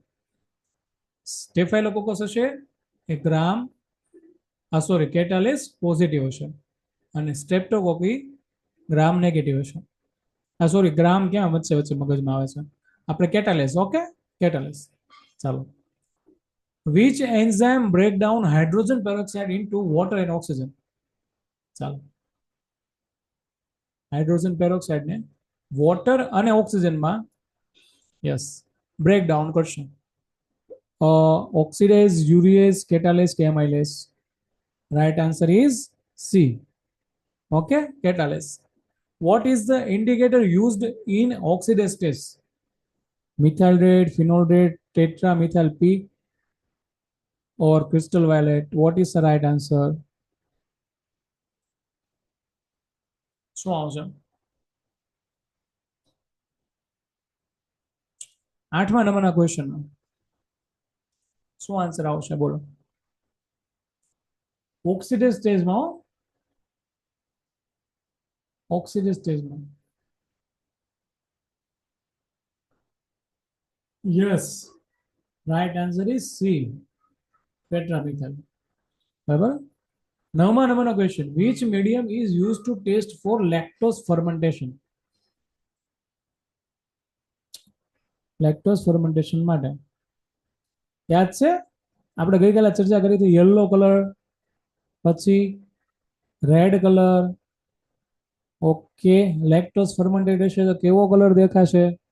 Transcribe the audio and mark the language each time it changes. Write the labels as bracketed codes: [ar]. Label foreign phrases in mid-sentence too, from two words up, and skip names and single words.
[gu] સ્ટેફાઇલોકોકસ હશે એ ગ્રામ સોરી [en] catalase positive [gu] હશે અને સ્ટ્રેપ્ટોકોકી [en] gram negative [gu] હશે. સોરી, ગ્રામ ક્યાં વચ્ચે વચ્ચે મગજમાં આવે છે? આપણે કેટાલેસ. ઓકે, કેટાલેસ. ચાલો. [en] Which enzyme break down hydrogen peroxide into water and oxygen? [gu] ચાલો, [en] hydrogen peroxide [gu] ને વોટર અને ઓક્સિજનમાં [en] yes break down [gu] કરશે. [en] oxidase, urease, catalase કે amylase? right answer is C. okay, catalase. What is the indicator used in oxidase test? Methyl red, phenol red, tetramethyl P or crystal violet? What is the right answer? [gu] શું આવશે? 8મા નંબરના ક્વેશ્ચનમાં શું આન્સર આવશે? બોલો. ઓક્સિડેઝ સ્ટેજમાં, ઓક્સિડેઝ સ્ટેજમાં. [en] yes, right answer is C. tetramethyl. [gu] બરાબર. નવમા નંબરનો ક્વેશ્ચન, [en] which medium is used to test for lactose fermentation? [gu] લેક્ટોઝ ફર્મેન્ટેશન માટે યાદ છે આપણે ગઈકાલે ચર્ચા કરી હતી, [en] yellow color, [gu] પછી [en] red color. [gu] ઓકે, [en] lactose fermented [gu] હશે તો કેવો કલર દેખાશે?